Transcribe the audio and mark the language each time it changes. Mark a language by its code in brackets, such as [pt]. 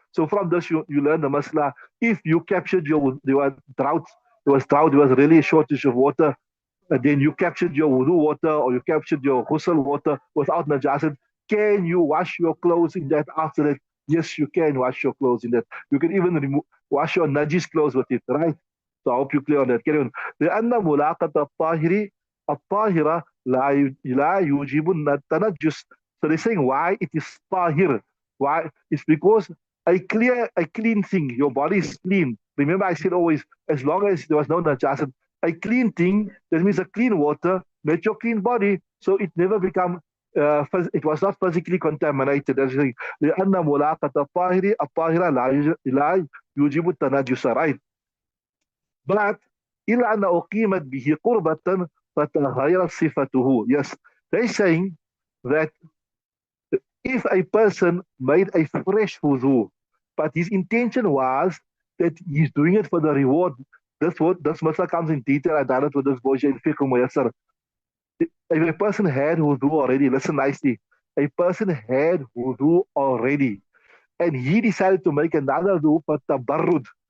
[en] So from this, you learn the masla. If you captured there was drought, there was really a shortage of water, then you captured your wudu water or you captured your ghusl water without najasat. Can you wash your clothes in that after that? Yes, you can wash your clothes in that. You can even wash your najis clothes with it, right? So I hope you clear on that. Carry on. [ar] لأن ملاقة الطاهر الطاهرة لا يوجب التنجس. [en] So they're saying why it is tahir. Why? It's because a clean thing. Your body is clean. Remember, I said always, as long as there was no najasat, a clean thing, that means a clean water, made your clean body, so it never become, it was not physically contaminated. [ar] لأن ملاقة الطاهر الطاهرة لا يوجب التنجس, right? But إلا أن أقيمت به قربة فتغير صفته. [en] Yes, they're saying that if a person made a fresh wudu, but his intention was that he's doing it for the reward. This masala comes in detail. I done it with this boy in Fiqh Muyassar. If a person had wudu already, listen nicely. A person had wudu already, and he decided to make another wudu for tabarrud.